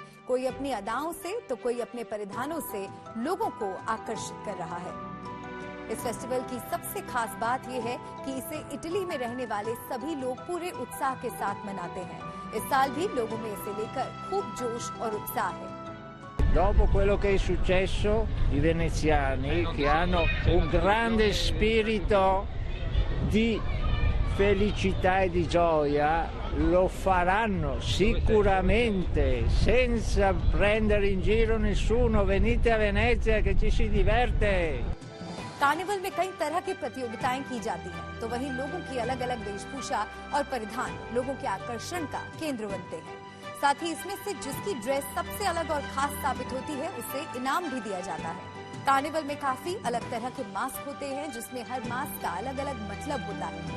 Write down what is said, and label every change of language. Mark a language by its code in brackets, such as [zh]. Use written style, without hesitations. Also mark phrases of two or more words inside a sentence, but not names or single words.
[hi] कोई अपनी अदाओं से तो कोई अपने परिधानों से लोगों को आकर्षित कर रहा है। इस फेस्टिवल की सबसे खास बात यह है कि इसे इटली में रहने वाले सभी लोग पूरे उत्साह के साथ मनाते हैं। इस साल भी लोगों में इसे लेकर खूब जोश और उत्साह है। [it] Dopo quello che è successo, i veneziani che hanno un grande spirito di felicità e di gioia lo faranno sicuramente senza prendere in giro nessuno. Venite a Venezia che ci si diverte. [hi] कार्निवल में कई तरह की प्रतियोगिताएं की जाती हैं, तो वहीं लोगों की अलग अलग वेशभूषा और परिधान लोगों के आकर्षण का केंद्र बनते हैं। साथ ही इसमें से जिसकी ड्रेस सबसे अलग और खास साबित होती है, उसे इनाम भी दिया जाता है। कार्निवल में काफी अलग तरह के मास्क होते हैं, जिसमें हर मास्क का अलग अलग मतलब होता है।